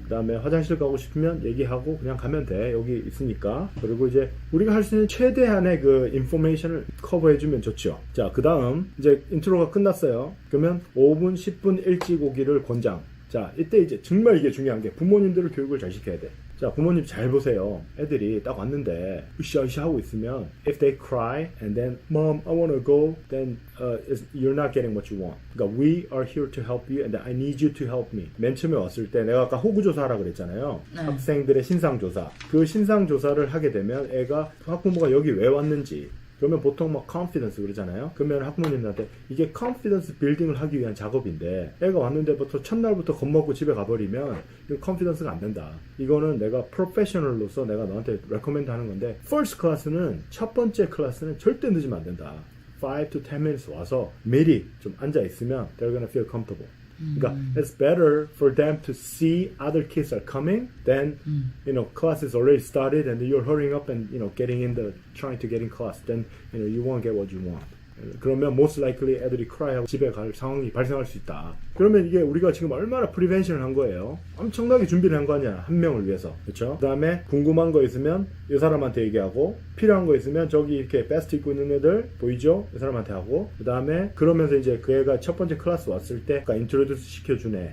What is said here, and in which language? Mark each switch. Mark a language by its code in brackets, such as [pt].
[ko] 그 다음에 화장실 가고 싶으면 얘기하고 그냥 가면 돼. 여기 있으니까. 그리고 이제 우리가 할 수 있는 최대한의 그 인포메이션을 커버해주면 좋죠. 자, 그 다음 이제 인트로가 끝났어요. 그러면 5분, 10분 일찍 오기를 권장. 자, 이때 이제 정말 이게 중요한 게 부모님들을 교육을 잘 시켜야 돼. 자, 부모님 잘 보세요. 애들이 딱 왔는데 으쌰으쌰 하고 있으면 [en] if they cry and then mom I want to go then you're not getting what you want. 그러니까 we are here to help you and I need you to help me. [ko] 맨 처음에 왔을 때 내가 아까 호구조사하라 그랬잖아요. 네. 학생들의 신상조사. 그 신상조사를 하게 되면 애가 학부모가 여기 왜 왔는지 그러면 보통 막 confidence 그러잖아요. 그러면 학부모님한테 이게 confidence 빌딩을 하기 위한 작업인데 애가 왔는데부터 첫날부터 겁먹고 집에 가버리면 이거 confidence가 안 된다. 이거는 내가 프로페셔널로서 내가 너한테 recommend 하는 건데 first class는 첫 번째 클래스는 절대 늦으면 안 된다. [en] 5 to 10 minutes [ko] 와서 미리 좀 앉아 있으면 [en] they're gonna feel comfortable. 그러니까 it's better for them to see other kids are coming than you know class is already started and you're hurrying up and you know getting in the trying to get in class then you know you won't get what you want. [ko] 그러면 [en] most likely [ko] 애들이 cry하고 집에 갈 상황이 발생할 수 있다. 그러면 이게 우리가 지금 얼마나 프리벤션을 한 거예요. 엄청나게 준비를 한 거 아니야. 한 명을 위해서. 그렇죠? 그 다음에 궁금한 거 있으면 이 사람한테 얘기하고 필요한 거 있으면 저기 이렇게 베스트 입고 있는 애들 보이죠? 이 사람한테 하고 그 다음에 그러면서 이제 그 애가 첫 번째 클래스 왔을 때 인트로듀스 시켜주네.